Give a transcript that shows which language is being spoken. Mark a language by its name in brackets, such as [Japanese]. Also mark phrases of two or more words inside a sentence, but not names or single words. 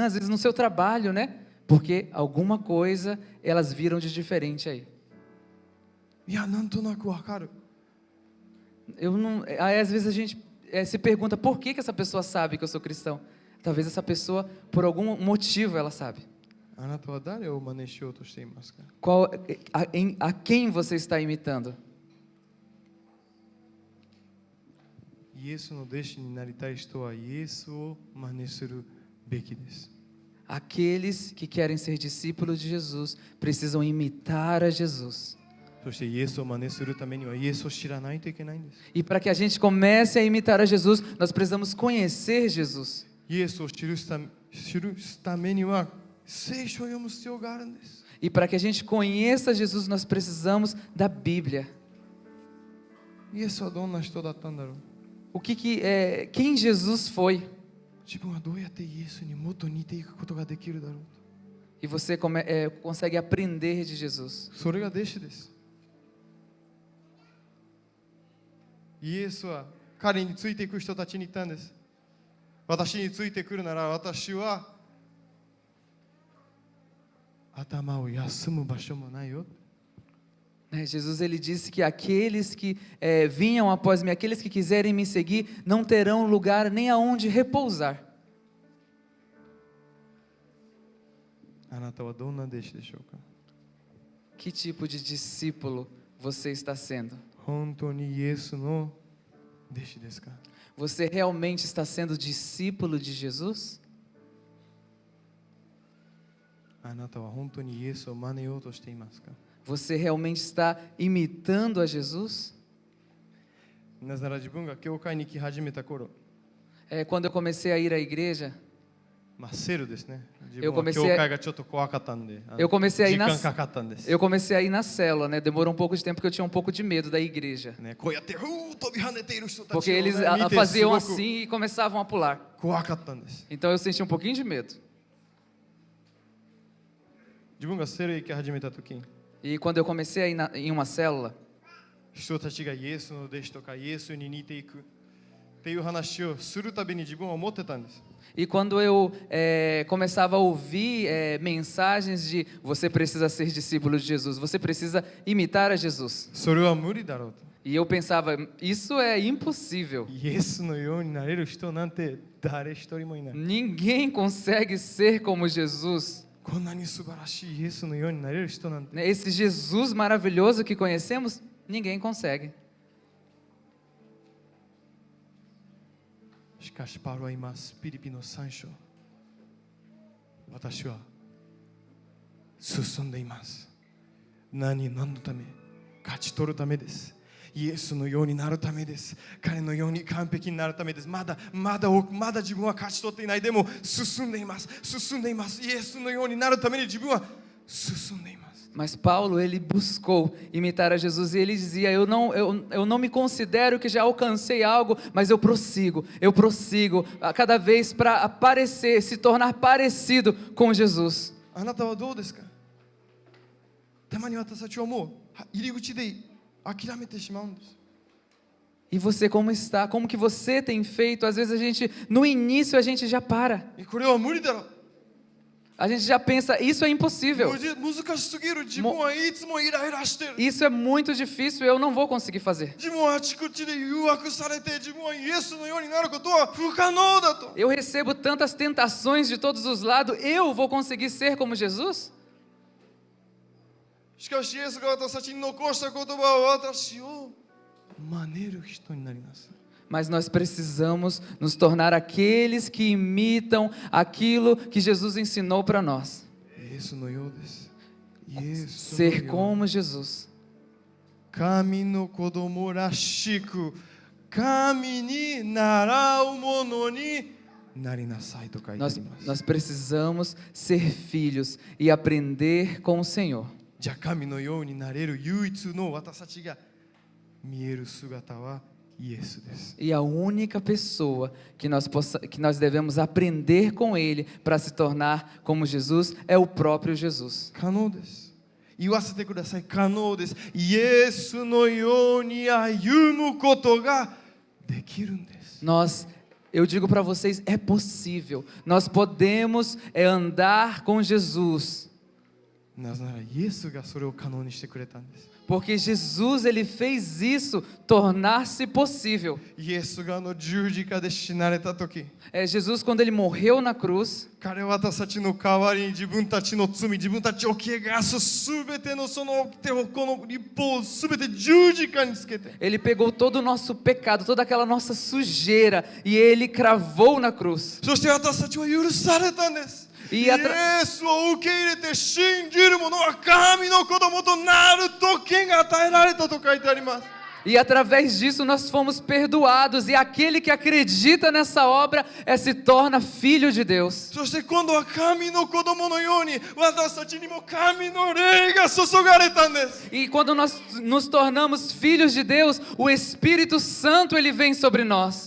[Portuguese] Às vezes no seu trabalho, né? Porque alguma coisa elas viram de diferente aí. [Japanese] いや、なんとなくわかる。 [Portuguese] Aí às vezes a gente se pergunta por que essa pessoa sabe que eu sou cristão? Talvez essa pessoa, por algum motivo, ela sabe. [Japanese] あなたは誰を真似しようとしていますか？ [Portuguese] A quem você está imitando? [Japanese] イエスの弟子になりたい人はイエスを真似するべきです。 [Portuguese] Aqueles que querem ser discípulos de Jesus precisam imitar a Jesus. [Japanese] そしてイエスを真似するためにはイエスを知らないといけないんです。 [Portuguese] E para que a gente comece a imitar a Jesus, nós precisamos conhecer Jesus. [Japanese] イエスを知るためには聖書を読む必要があるんです。 [Portuguese] E para que a gente conheça Jesus, nós precisamos da Bíblia. [Japanese] イエスはどんな人だったんだろう。 [Portuguese] Quem Jesus foi? [Japanese] 自分はどうやってイエスにもっと似ていくことができるだろうと。 [Portuguese] E você consegue aprender de Jesus. [Japanese] それが弟子です。イエスは彼についていく人たちに言ったんです。私についてくるなら私は頭を休む場所もないよ。 [Portuguese] Jesus ele disse que aqueles que vinham após mim, aqueles que quiserem me seguir, não terão lugar nem aonde repousar. [Japanese] あなたはどんな弟子でしょうか。 [Portuguese] Que tipo de discípulo você está sendo? [Japanese] 本当にイエスの弟子ですか。 [Portuguese] Você realmente está sendo discípulo de Jesus? [Japanese] あなたは本当にイエスを真似ようとしていますか。 [Portuguese] Você realmente está imitando a Jesus? [Japanese] なぜなら自分が教会に来始めた頃、 [Portuguese] Quando eu comecei a ir à igreja, [Japanese] セルですね。自 [Portuguese] Eu [Japanese] 分は [Portuguese] comecei a- [Japanese] 教会がちょっと怖かったんで、 [Portuguese] Eu comecei a ir [Japanese] 時 [Portuguese] na [Japanese] 間かかったんです。 [Portuguese] eu comecei a ir na célula, né? Demorou um pouco de tempo porque eu tinha um pouco de medo da igreja. [Japanese] ね、こうやって飛び跳ねている人たち [Portuguese] Porque [Japanese] を、 [Portuguese] eles [Japanese] ね、見てす [Portuguese] faziam [Japanese] ごく [Portuguese] assim e começavam a pular. [Japanese] 怖かったんです。 [Portuguese] Então eu senti um pouquinho de medo. [Japanese] 自分がセル行き始めた時、 [Portuguese] E quando eu comecei a ir em uma célula, [Japanese] 人たちがイエスの弟子とかイエスに似ていくっていう話をするたびに自分は思ってたんです。 [Portuguese] e quando eu começava a ouvir mensagens de você precisa ser discípulo de Jesus, você precisa imitar a Jesus. [Japanese] それは無理だろうと。 [Portuguese] E eu pensava, isso é impossível. [Japanese] イエスのようになれる人なんて誰一人もいない。 [Portuguese] Ninguém consegue ser como Jesus. [Japanese] こんなに素晴らしいイエスのようになれる人なんて。 [Portuguese] Né? Esse Jesus maravilhoso que conhecemos, ninguém consegue. [Japanese] しかしパウロは今ピリピの3章、私は進んでいます。何のため？勝ち取るためです。イエスのようになるためです。彼のように完璧になるためです。まだ自分は勝ち取っていない。でも進んでいます。進んでいます。イエスのようになるために自分は進んでいます。 [Portuguese] Mas Paulo, ele buscou imitar a Jesus e ele dizia, eu não me considero que já alcancei algo, mas eu prossigo a cada vez para aparecer, se tornar parecido com Jesus. [Japanese] あなたはどうですか？たまに私たちはもう入り口で諦めてしまうんです。 [Portuguese] E você como está? Como que você tem feito? Às vezes no início a gente já para. [Japanese] これは無理だろう。 [Portuguese] A gente já pensa, isso é impossível. [Japanese] 難しすぎる。自分はいつもイライラしてる。 [Portuguese] Isso é muito difícil, eu não vou conseguir fazer. [Japanese] 自分はあちこちで誘惑されて、自分はイエスのようになることは不可能だと。 [Portuguese] Eu recebo tantas tentações de todos os lados, eu vou conseguir ser como Jesus? [Japanese] しかしイエスが私たちに残した言葉は私を真似る人になります。 [Portuguese] Mas nós precisamos nos tornar aqueles que imitam aquilo que Jesus ensinou para nós. [Japanese] イエスのようです。イエスの [Portuguese] Ser [Japanese] よう。 [Portuguese] como Jesus. [Japanese] 神の子供らしく神に習うものになりなさいと書いてあります。 [Portuguese] Nós precisamos ser filhos e aprender com o Senhor. [Japanese] じゃあ神のようになれる唯一の私たちが見える姿はイエスです。 [Portuguese] E a única pessoa que nós devemos aprender com Ele para se tornar como Jesus é o próprio Jesus. [Japanese] 可能です。言わせてください。可能です。イエスのように歩むことができるんです。 [Portuguese] Eu digo para vocês, é possível. Nós podemos andar com Jesus. [Japanese] なぜならイエスがそれを可能にしてくれたんです。 [Portuguese] Porque Jesus, ele fez isso tornar-se possível. [Japanese] イエスが十字架で死なれた時、 [Portuguese] Jesus, quando ele morreu na cruz, [Japanese] 彼は私たちの代わりに自分たちの罪、自分たちを汚すすべてのその手をこの立法をすべて十字架につけて、 [Portuguese] ele pegou todo o nosso pecado, toda aquela nossa sujeira e ele cravou na cruz. [Japanese] そして私たちは許されたんです。 イエスを受け入れて信じる者は神の子供となる特権が与えられたと書いてあります。 [Portuguese] E através disso nós fomos perdoados. E aquele que acredita nessa obra se torna filho de Deus. [Japanese] そして今度は神の子供のように私たちにも神の霊が注がれたんです。 [Portuguese] E quando nós nos tornamos filhos de Deus, o Espírito Santo ele vem sobre nós.